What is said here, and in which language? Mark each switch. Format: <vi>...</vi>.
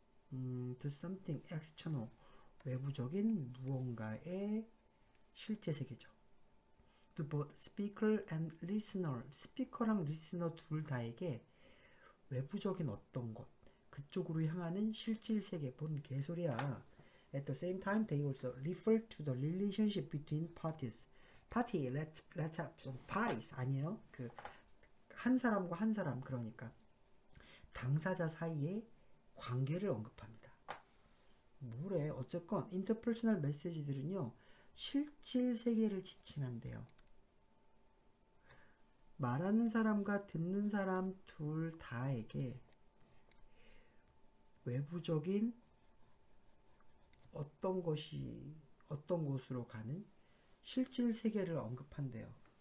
<en>to something external,</en> <ko>외부적인 무언가의 실제 세계죠.</ko> <en>to both speaker and listener,</en> <ko>스피커랑 리스너 둘 다에게 외부적인 어떤 것, 그쪽으로 향하는 실질 세계, 본 개소리야.</ko> <en>At the same time, they also refer to the relationship between parties. Party, let's have some parties</en> <ko>아니에요? 그 한 사람과 한 사람, 그러니까 당사자 사이의 관계를 언급합니다. 뭐래? 어쨌건 인터퍼스널 메시지들은요, 실질 세계를 지칭한대요. 말하는 사람과 듣는 사람 둘 다에게 외부적인 어떤 것이 어떤 곳으로 가는 실질 세계를 언급한대요.</ko>